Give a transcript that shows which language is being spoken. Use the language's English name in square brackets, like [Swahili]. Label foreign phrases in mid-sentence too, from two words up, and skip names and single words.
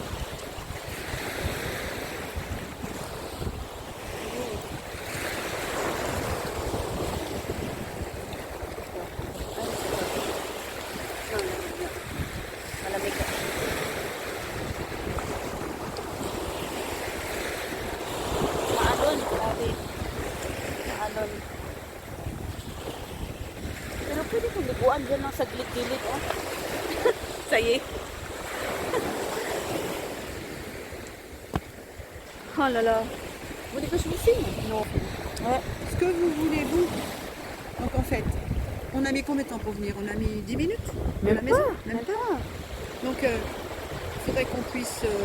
[Filipino] Malamig ka. Maalon, grabe. Maalon. Pero pwede kong liguan dyan lang sa gilid-gilid, oh. Saye. [French] Oh là là. Vous voulez que je vous filme? Non. Ouais. Ce que vous voulez, vous. Donc en fait, on a mis combien de temps pour venir? On a mis 10 minutes de la maison? Même pas. Donc il faudrait qu'on puisse...